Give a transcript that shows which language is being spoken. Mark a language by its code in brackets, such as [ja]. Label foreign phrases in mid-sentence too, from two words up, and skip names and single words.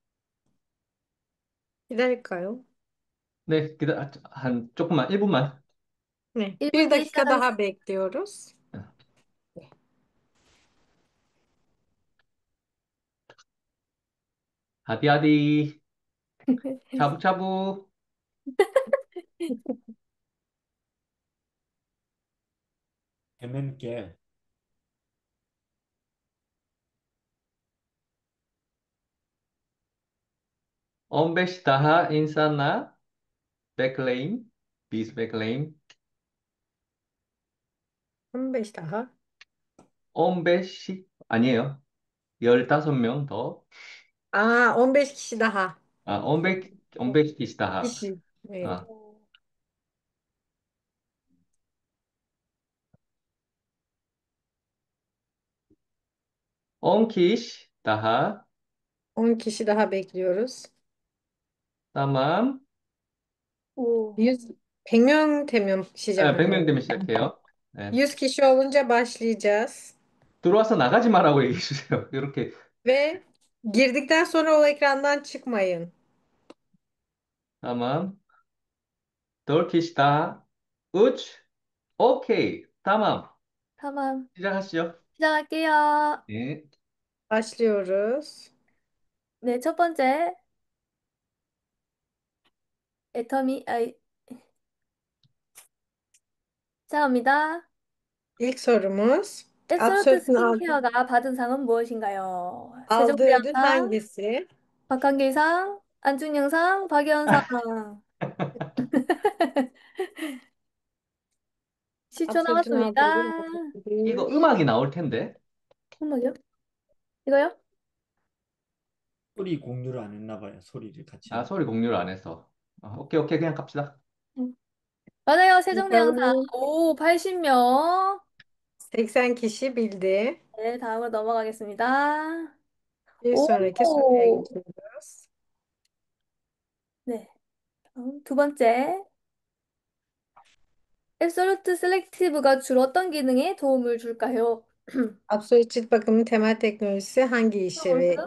[ko] Gider까요? 네, 한 조금만, 1분만. [tr] Ne? Bir [ko] 1분 [tr] dakika [ko] 뒤시작하겠습니다. [tr] daha bekliyoruz. 아디아디, 샤브샤브, [ko] 대면께 [tr] 15 daha insana bekleyin. Biz bekleyin. 15 daha. 15, [ko] 아니에요. 15명 더. [tr] 15 kişi daha. 15 kişi daha. Kişi. Evet. 아, 10 kişi daha. 10 kişi daha bekliyoruz. Tamam. [ko] 오. 100, 100명 되면 시작하는 100명 거예요. 되면 시작해요. 네. [tr] 100 kişi olunca başlayacağız. [ko] 들어와서 나가지 마라고 얘기해 주세요. 이렇게. [tr] Ve girdikten sonra o ekrandan çıkmayın. tamam. 4 kişi daha. 3. 오케이. tamam. tamam. [ko] 시작하시죠. 시작할게요. 네. [tr] Başlıyoruz. [ko] 네, 첫 번째. 애터미, 시작합니다. [tr] İlk sorumuz. [ko] 앱솔루트 [tr] Absolut'un [ko] 스킨케어가 받은 상은 무엇인가요? [tr] aldığı ödül [ko] 세종대왕상, [tr] hangisi? [ko] 박한길상, 안중영상, 박연상. 10초 [tr] Absolut'un aldığı [ko] 남았습니다. 이거 [tr] ödül. [ko] 음악이 나올 텐데. 한번요? 이거요? 소리 공유를 안 했나 봐요. 소리를 같이 아, 안. 소리 공유를 안 해서. [en] okay, okay. [ko] 그냥 갑시다. 응. 맞아요. 세종대왕상. [tr] Bakalım. [ko] 오, 80명. [tr] 80 kişi bildi. [ko] 네, 다음으로 넘어가겠습니다. [tr] Bir sonraki soruya [ko] 오, [tr] geçiyoruz. [ko] 네. 다음 두 번째. 앱솔루트 셀렉티브가 주로 어떤 기능에 도움을 줄까요? [tr] Absolut cilt bakımının temel teknolojisi hangi işleve